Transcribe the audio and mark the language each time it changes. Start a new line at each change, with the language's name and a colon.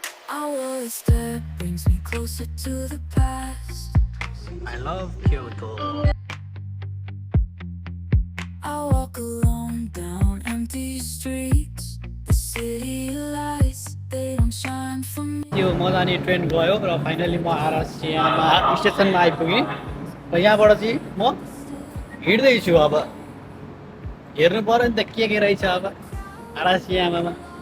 English: Our step brings me closer to the past. I love Kyoto. I walk alone down empty streets. The city lights, they don't shine for me.
Nepali: यो म जाने train गयो र finally म आरासियामा स्टेसनमा आइपुगेँ र यहाँबाट चाहिँ म हिँड्दैछु। अब हेर्नु पऱ्यो नि त के रहेछ अब आरासियामामा।